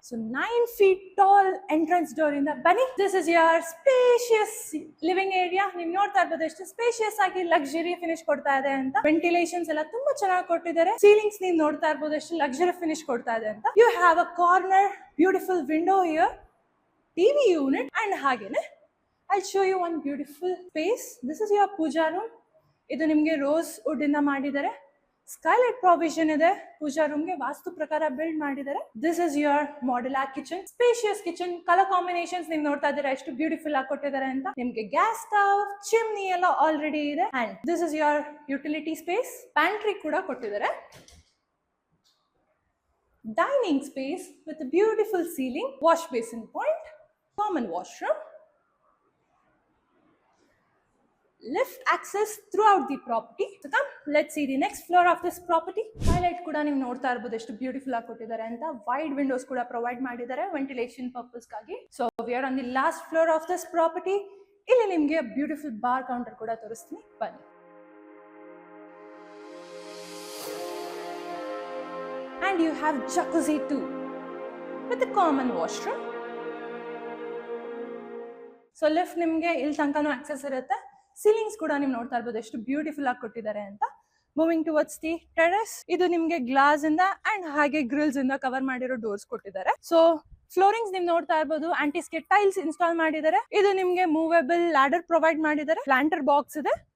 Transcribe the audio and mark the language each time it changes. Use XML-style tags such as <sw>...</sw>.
<kn>So 9 feet tall entrance door ಇಂದ ಬನ್ನಿ.</kn> <en>This is your spacious living area.</en> <kn>ನೀವು ನೋಡ್ತಾ ಇರ್ಬೋದು ಎಷ್ಟು ಸ್ಪೇಷಿಯಸ್ ಆಗಿ ಲಕ್ಸುರಿ ಫಿನಿಶ್ ಕೊಡ್ತಾ ಇದೆ ಅಂತ. ವೆಂಟಿಲೇಷನ್ಸ್ ಎಲ್ಲ ತುಂಬಾ ಚೆನ್ನಾಗಿ ಕೊಟ್ಟಿದ್ದಾರೆ. ಸೀಲಿಂಗ್ಸ್ ನೀವು ನೋಡ್ತಾ ಇರ್ಬೋದು ಎಷ್ಟು ಲಕ್ಸುರಿ ಫಿನಿಶ್ ಕೊಡ್ತಾ ಇದೆ ಅಂತ.</kn> <en>You have a corner beautiful window here, TV unit. And ಹಾಗೇನೆ I'll show you one beautiful space. This is your puja room.</en> <kn>ಇದು ನಿಮ್ಗೆ ರೋಸ್ ವುಡ್ ಇಂದ ಮಾಡಿದ್ದಾರೆ. ಸ್ಕೈಲೈಟ್ ಪ್ರಾವಿಷನ್ ಇದೆ. ಪೂಜಾ ರೂಮ್ ಗೆ ವಾಸ್ತು ಪ್ರಕಾರ ಬಿಲ್ಡ್ ಮಾಡಿದ್ದಾರೆ.</kn> <en>This is your modular kitchen, spacious kitchen.</en> <kn>Colour combinations ನೀವು ನೋಡ್ತಾ ಇದ್ದೀರಾ ಎಷ್ಟು ಬ್ಯೂಟಿಫುಲ್ ಆಗಿ ಕೊಟ್ಟಿದ್ದಾರೆ ಅಂತ. ನಿಮ್ಗೆ ಗ್ಯಾಸ್ ಸ್ಟವ್, ಚಿಮ್ನಿ ಎಲ್ಲ ಆಲ್ರೆಡಿ ಇದೆ.</kn> <en>And this is your utility space.</en> <kn>Pantry ಕೂಡ ಕೊಟ್ಟಿದ್ದಾರೆ.</kn> <en>Dining space with beautiful ceiling, wash basin point, common washroom, lift access throughout the property. So come, let's see the next floor of this property.</en> <kn>Highlight ಕೂಡ ನೀವು ನೋಡ್ತಾ ಇರಬಹುದು ಎಷ್ಟು beautiful ಆಗಿ ಕೊಟ್ಟಿದ್ದಾರೆ ಅಂತ. ವೈಡ್ ವಿಂಡೋಸ್ ಕೂಡ ಪ್ರೊವೈಡ್ ಮಾಡಿದ್ದಾರೆ ವೆಂಟಿಲೇಷನ್ ಪರ್ಪಸ್ ಗಾಗಿ.</kn> <en>So we are on the last floor of this property.</en> <kn>ಇಲ್ಲಿ ನಿಮ್ಗೆ ಬ್ಯೂಟಿಫುಲ್ ಬಾರ್ ಕೌಂಟರ್ ಕೂಡ ತೋರಿಸ್ತೀನಿ ಬನ್ನಿ.</kn> <en>And you have jacuzzi too with a common washroom.</en> <kn>So lift ನಿಮ್ಗೆ ಇಲ್ಲಿ ತನಕನೂ ಆಕ್ಸೆಸ್ ಇರುತ್ತೆ. ಸೀಲಿಂಗ್ಸ್ ಕೂಡ ನೀವು ನೋಡ್ತಾ ಇರ್ಬೋದು ಎಷ್ಟು ಬ್ಯೂಟಿಫುಲ್ ಆಗಿ ಕೊಟ್ಟಿದ್ದಾರೆ ಅಂತ.</kn> <en>Moving towards the terrace.</en> <kn>ಇದು ನಿಮ್ಗೆ ಗ್ಲಾಸ್ ಇಂದ ಅಂಡ್ ಹಾಗೆ ಗ್ರಿಲ್ಸ್ ಇಂದ ಕವರ್ ಮಾಡಿರೋ ಡೋರ್ಸ್ ಕೊಟ್ಟಿದ್ದಾರೆ. ಸೊ ಫ್ಲೋರಿಂಗ್ಸ್ ನೀವು ನೋಡ್ತಾ ಇರ್ಬೋದು ಆಂಟಿಸ್ಕೆಟ್ ಟೈಲ್ಸ್ ಇನ್ಸ್ಟಾಲ್ ಮಾಡಿದ್ದಾರೆ. ಇದು ನಿಮ್ಗೆ ಮೂವೇಬಲ್ ಲ್ಯಾಡರ್ ಪ್ರೊವೈಡ್ ಮಾಡಿದ್ದಾರೆ. ಪ್ಲಾಂಟರ್ ಬಾಕ್ಸ್ ಇದೆ.</kn>